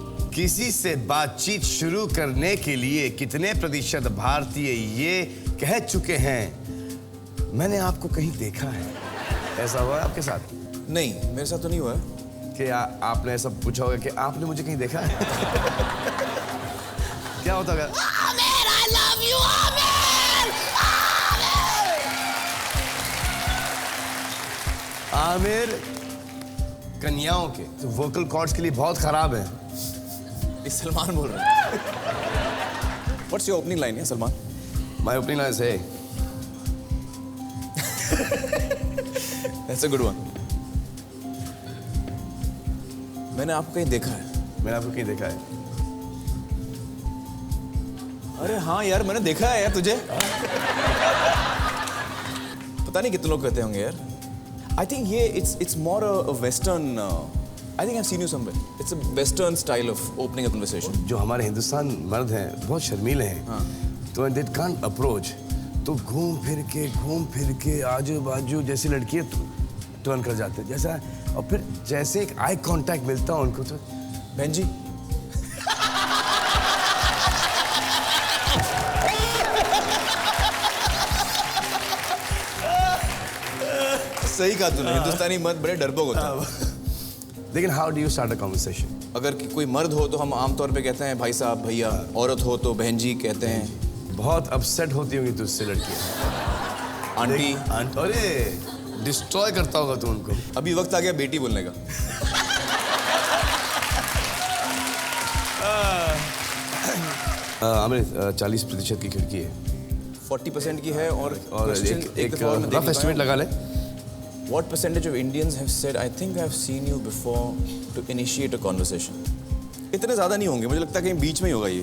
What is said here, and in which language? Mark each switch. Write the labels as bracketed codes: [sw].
[hi] किसी से बातचीत शुरू करने के लिए कितने प्रतिशत भारतीय ये कह चुके हैं मैंने आपको कहीं देखा है? ऐसा हुआ है आपके साथ? नहीं, मेरे साथ तो नहीं हुआ है। कि आपने ऐसा पूछा होगा कि आपने मुझे कहीं देखा है? क्या होता है? [en] Aamir, I love you, Aamir! [hi] Aamir कन्याओं के तो वोकल कॉर्ड्स के लिए बहुत खराब है। ये सलमान बोल रहा है। [en] What's your opening line, Salman? My opening line is, hey. That's a good one. [hi] मैंने आपको कहीं देखा है। मैंने आपको कहीं देखा है? अरे हाँ यार, मैंने देखा है यार तुझे। पता नहीं कितने लोग कहते होंगे यार। [en] I think [hi] ये [en] it's more a western. I think I've seen you somewhere. It's a western style of opening a conversation. [hi] जो हमारे हिंदुस्तान मर्द हैं बहुत शर्मीले हैं। तो [en] they can't approach, [hi] तो घूम फिर के आजू बाजू जैसी लड़की है टर्न कर जाते जैसा, और फिर जैसे एक आई कांटेक्ट मिलता है उनको तो बहन जी सही कहा तूने, हिंदुस्तानी मर्द बड़े डरपोक होते हैं। लेकिन [en] How do you start a conversation? [hi] अगर कोई मर्द हो तो हम आमतौर पे कहते हैं भाई साहब, भैया। औरत हो तो बहन जी कहते हैं। बहुत अपसेट होती होंगी तुझसे लड़कियां। आंटी। अरे डिस्ट्रॉय करता होगा तू उनको। अभी वक्त आ गया बेटी बोलने का। आमिर 40% की खिड़की है 40% की है और एक रफ एस्टिमेट लगा ले। [en] What percentage of Indians have said, I think I've seen you before to initiate a conversation? [hi] इतने ज़्यादा नहीं होंगे, मुझे लगता है कहीं बीच में ही होगा ये।